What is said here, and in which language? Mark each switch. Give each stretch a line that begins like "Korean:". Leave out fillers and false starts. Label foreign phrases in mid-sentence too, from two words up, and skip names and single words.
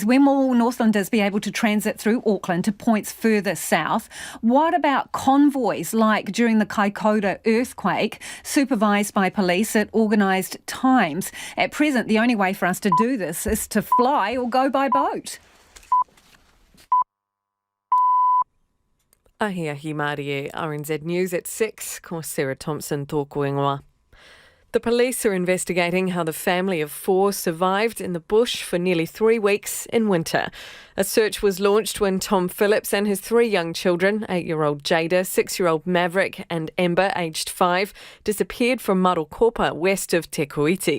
English: When will Northlanders be able to transit through Auckland to points further south? What about convoys like during the Waikato earthquake, supervised by police at organised times? At present, the only way for us to do this is to fly or go by boat.
Māori: Ahiahi Mārie, RNZ News at 6, ko Sarah Thompson tōku ingoa.
English: The police are investigating how the family of 4 survived in the bush for nearly 3 weeks in winter. A search was launched when Tom Phillips and his 3 young children, 8-year-old Jada, 6-year-old Maverick and Amber, aged 5, disappeared from Marokopa, west of Te Kuiti.